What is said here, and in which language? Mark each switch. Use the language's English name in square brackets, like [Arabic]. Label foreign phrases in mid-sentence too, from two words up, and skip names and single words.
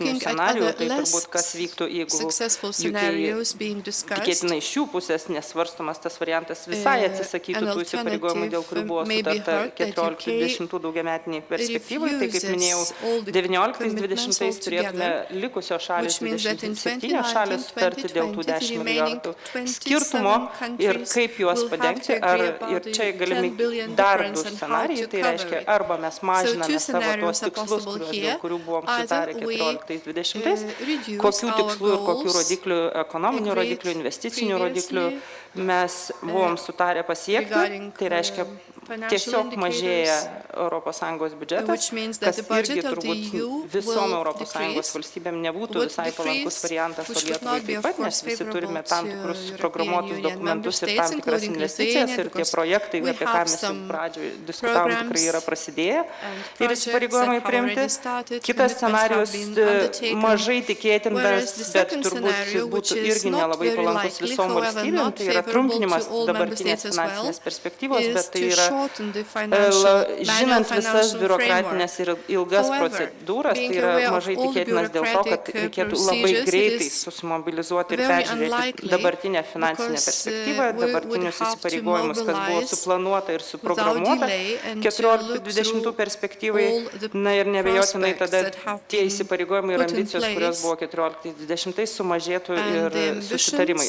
[English] Looking at [Lithuanian] scenarijų, [English] other [Lithuanian] tai turbūt [English] less [Lithuanian] kas vyktų, jeigu [English] successful UK scenarios being discussed. [Lithuanian] tikėtina iš jų pusės nesvarstomas tas variantas visai atsisakytų [English] An [Lithuanian] tų įsipareigojimų, dėl kurių buvo [English] alternative may be [Lithuanian] sutarta [English] heard that [Lithuanian] 14-20 daugiametiniai perspektyvai. Tai kaip minėjau, [English] refuses all the commitments [Lithuanian] 19-20 turėtume [English] altogether, [Lithuanian] likusios šalis, [English] which means that in [Lithuanian] 27 šalis sutarti dėl tų [English] 2019, 10 the [Lithuanian] milijardų [English] remaining [Lithuanian] skirtumo [English] 27 [Lithuanian] ir [English] countries [Lithuanian] kaip juos [English] will have [Lithuanian] padengti. [English] to agree [Lithuanian] Ir [English] about [Lithuanian] čia [English] the [Lithuanian] galimi [English] 10 billion [Lithuanian] dar du [English] difference and how [Lithuanian] scenarijai, [English] to [Lithuanian] tai [English] cover [Lithuanian] reiškia [English] it. [Lithuanian] arba mes mažiname [English] two [Lithuanian] savo tuos [English] scenarios are [Lithuanian] tikslus, [English] possible [Lithuanian] dėl [English] here. [Lithuanian] kurių buvom [English] Either [Lithuanian] sutarę [English] we, 14-20, reduce [Lithuanian] kokių [English] our [Lithuanian] tikslų ir kokių [English] goals [Lithuanian] rodiklių, ekonominių [English] agreed [Lithuanian] rodiklių, investicinių rodiklių [English] previously, [Lithuanian] mes buvom sutarę pasiekti. [English] regarding, [Lithuanian] Tai reiškia, [English] financial [Lithuanian] tiesiog mažėja [English] indicators, [Lithuanian] ES biudžetas, [English] which means that [Lithuanian] kas [English] the budget [Lithuanian] irgi [English] of the [Lithuanian] turbūt [English] EU [Lithuanian] visom [English] will ES decrease, [Lithuanian] valstybėm nebūtų [English] would [Lithuanian] visai palankus [English] decrease, [Lithuanian] variantas, o [English] which would [Lithuanian] Lietuvai [English] not be, [Lithuanian] taip [English] of [Lithuanian] pat, nes [English] course, [Lithuanian] visi turime [English] favorable [Lithuanian] tam [English] to [Lithuanian] tikrus [English] European [Lithuanian] programuotus [English] Union [Lithuanian] dokumentus [English] member [Lithuanian] ir tam [English] states, [Lithuanian] tikras [English] including [Lithuanian] investicijas Lithuania, ir tie [English] because [Lithuanian] projektai, [English] we [Lithuanian] apie ką [English] have [Lithuanian] mes jau [English] some [Lithuanian] pradžioje diskutavom, tikrai yra prasidėję [English] and [Lithuanian] ir [English] projects [Lithuanian] įsipareigojimai [English] that have [Lithuanian] priimti. [English] already started, [Lithuanian] Kitas [English] commitments have [Lithuanian] scenarius [English] been undertaken, [Lithuanian] mažai tikėtinas, [English] whereas the [Lithuanian] bet [English] second [Lithuanian] turbūt [English] scenario, which [Lithuanian] būtų [English] is [Lithuanian] irgi [English] not [Lithuanian] nelabai [English] very [Lithuanian] palankus [English] likely, [Lithuanian] visom [English] however, [Lithuanian] valstybėm, [English] not [Lithuanian] tai yra sutrumpinimas dabartinės finansinės perspektyvos, bet tai yra, žinant visas biurokratinės ir ilgas procedūras, tai yra mažai tikėtinas dėl to, kad reikėtų labai greitai susimobilizuoti ir peržiūrėti dabartinę finansinę perspektyvą, dabartinius įsipareigojimus, kas buvo suplanuota ir suprogramuota 14-20 perspektyvai, na ir nebejotinai tada tie įsipareigojimai ir ambicijos, kurios buvo 14-20 sumažėtų ir susitarimai.